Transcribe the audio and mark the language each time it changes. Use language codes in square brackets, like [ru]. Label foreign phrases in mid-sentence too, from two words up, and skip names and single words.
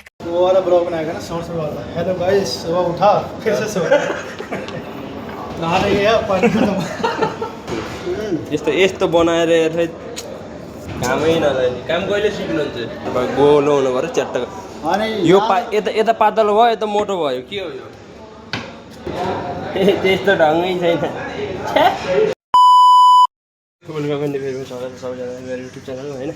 [hi] वो वाला ब्लॉग बनाएगा ना साउंड वाला। [en] hello guys, [hi] सुबह उठा फिर से सो नहा रही है पानी खत्म। [ne] यस्तो बनाएर खै कामै नलाने काम कहिले सिक्नुहुन्छ? अब गोलो हुनु पर्यो च्याट्ट। यो यता पातलो भयो यता मोटो भयो के हो यो? त्यस्तो ढङ्गै छैन। [en] welcome and [ne] फेरि स्वागत छ सबैजना मेरो युट्युब च्यानलमा होइन।